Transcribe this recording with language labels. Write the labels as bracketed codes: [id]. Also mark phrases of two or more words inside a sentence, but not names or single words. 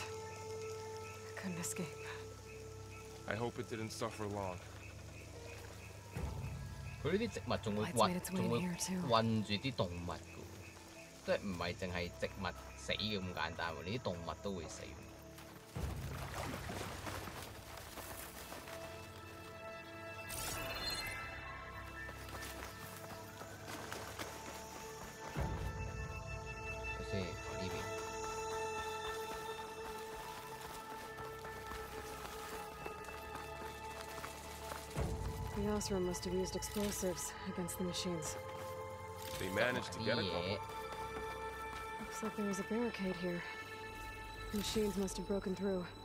[en] Couldn't escape. I hope it didn't suffer long. [yue] 佢呢啲植物仲會 [en] Light's made its way in [yue] 仲會 [en] here too. [yue] 困住啲動物㗎，即係唔係淨係植物死咁簡單喎，你啲動物都會死。睇先，呢邊。 [en] The Osram must have used explosives against the machines. They managed to get a couple. Looks like there was a barricade here. The machines must have broken through.